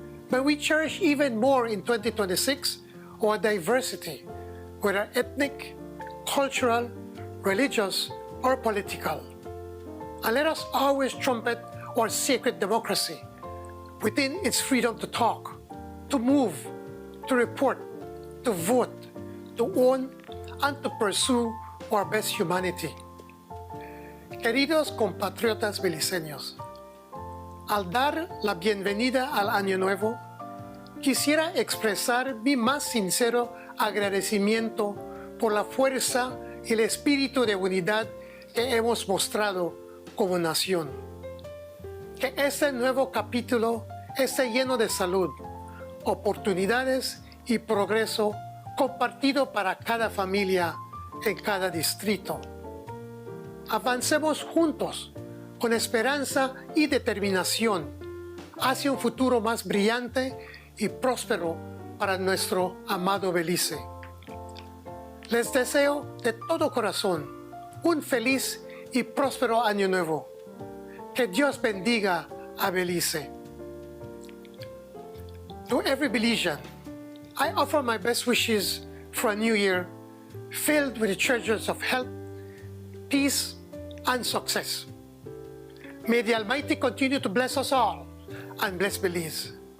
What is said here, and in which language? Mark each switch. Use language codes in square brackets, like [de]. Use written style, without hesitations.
[en] But we cherish even more in 2026 our diversity, whether ethnic, cultural, religious, or political. And let us always trumpet our sacred democracy within its freedom to talk, to move, to report, to vote, to own, and to pursue our best humanity. [es] Queridos compatriotas beliceños, al dar la bienvenida al Año Nuevo, quisiera expresar mi más sincero agradecimiento por la fuerza y el espíritu de unidad que hemos mostrado como nación. Que este nuevo capítulo esté lleno de salud, oportunidades y progreso compartido para cada familia en cada distrito. Avancemos juntos con esperanza y determinación hacia un futuro más brillante y próspero para nuestro amado Belice. Les deseo de todo corazón un feliz y próspero año nuevo. Que Dios bendiga a Belice. [en] To every Belizean, I offer my best wishes for a new year filled with the treasures of health, peace, and success. May the Almighty continue to bless us all and bless Belize.